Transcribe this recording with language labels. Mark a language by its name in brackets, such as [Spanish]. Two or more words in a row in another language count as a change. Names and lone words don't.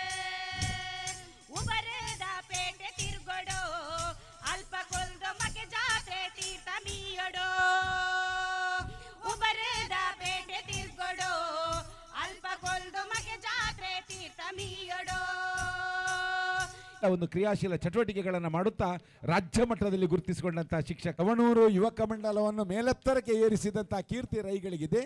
[Tulu] ಉಬರದ ಪೇಟೆ ತಿರ್ಗೊಡೋ ಅಲ್ಪ ಕೊಲ್ದೊ ಮಗೆ ಜಾತ್ರೆ ತೀರ್ಥ ಮೀಯೊಡೋ ಉಬರದ ಪೇಟೆ ತಿರ್ಗೊಡೋ ಅಲ್ಪ ಕೊಲ್ದೊ ಮಗೆ ಜಾತ್ರೆ ತೀರ್ಥ ಮೀಯೊಡೋ [Kannada] ಒಂದು ಕ್ರಿಯಾಶೀಲ ಚಟುವಟಿಕೆಗಳನ್ನು ಮಾಡುತ್ತಾ ರಾಜ್ಯ ಮಟ್ಟದಲ್ಲಿ ಗುರುತಿಸಿಕೊಂಡಂತಹ ಶಿಕ್ಷಕ ಕವಣೂರು ಯುವಕ ಮಂಡಲವನ್ನು ಮೇಲೆತ್ತರಕ್ಕೆ ಏರಿಸಿದಂತಹ ಕೀರ್ತಿ ರೈಗಳಿಗಿದೆ.